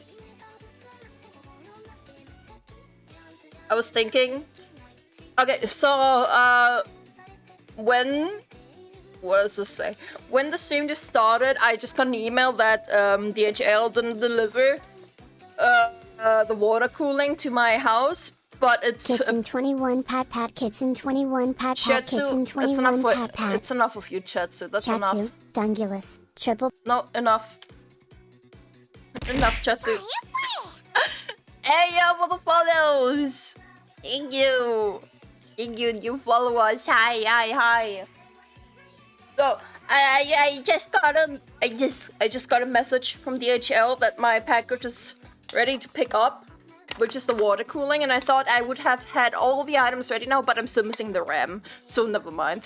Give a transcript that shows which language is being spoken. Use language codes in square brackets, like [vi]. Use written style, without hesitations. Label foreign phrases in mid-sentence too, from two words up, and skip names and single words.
[en] I was thinking... Okay, so, what does this say? When the stream just started, I just got an email that DHL didn't deliver the water cooling to my house, but it's... Kitsun21 pat pat, Kitsun21 pat pat, Kitsun21 pat pat. It's enough of you, Chatsu, that's Chatsu, enough. Dungulus, triple... No, enough. Enough, Chatsu. Hey, yo, for the follows! Thank you! Thank you, new followers. Hi, hi, hi. So I just got a message from DHL that my package is ready to pick up, which is the water cooling, and I thought I would have had all the items ready now, but I'm still missing the RAM, so never mind.